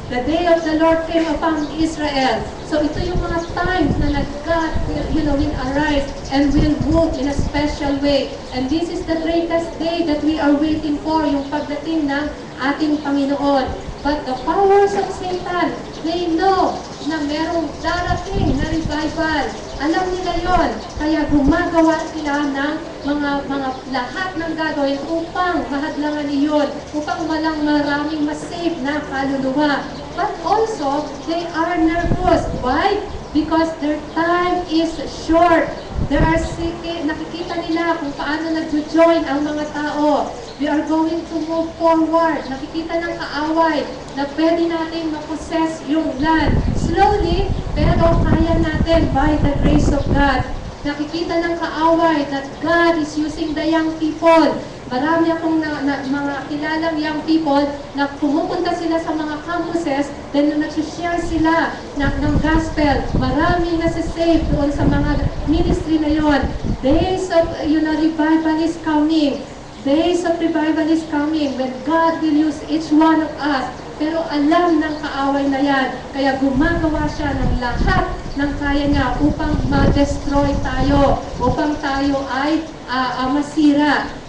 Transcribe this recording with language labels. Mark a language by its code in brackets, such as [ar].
[en] The day of the Lord came upon Israel. So ito yung mga times na God will arise and will move in a special way. And this is the greatest day that we are waiting for, yung pagdating ng ating Panginoon. But the powers of Satan, they know [tl] na merong darating na revival. Alam nila yon, kaya gumagawa sila ng mga lahat ng gagawin upang mahadlangan iyon, upang walang maraming masave na kaluluwa. [en] But also, they are nervous. Why? Because their time is short. [tl] Nakikita nila kung paano nag-join ang mga tao. We are going to move forward. Nakikita ng kaaway na pwede natin ma-possess yung land. [en] Slowly, pero kaya natin by the grace of God. [tl] Nakikita ng kaaway that God is using the young people. Marami akong mga kilalang young people na pumupunta sila sa mga campuses, then nung nag-share sila ng gospel, maraming nasa-save doon sa mga ministry na yon. [en] Days of revival is coming. Days of revival is coming when God will use each one of us. [tl] Pero alam ng kaaway na yan, kaya gumagawa siya ng lahat ng kaya niya upang ma-destroy tayo, upang tayo ay masira.